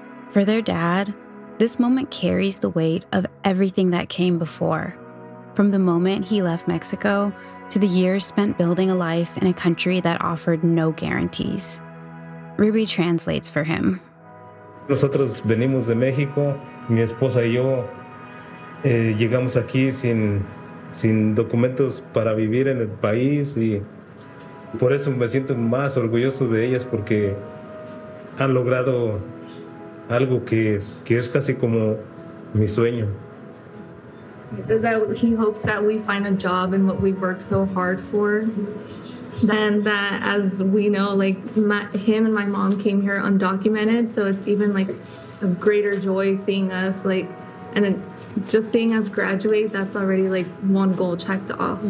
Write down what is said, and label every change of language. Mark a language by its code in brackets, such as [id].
[en] For their dad, this moment carries the weight of everything that came before, from the moment he left Mexico to the years spent building a life in a country that offered no guarantees. Ruby translates for him. [es] Nosotros venimos de México. Mi esposa y yo llegamos aquí sin documentos para vivir en el país y por eso me siento más orgulloso de ellas porque han logrado algo que es casi como mi sueño. [en] He says that he hopes that we find a job in what we work so hard for. And that, as we know, like, him and my mom came here undocumented, so it's even like a greater joy seeing us, like, and then just seeing us graduate, that's already like one goal checked off.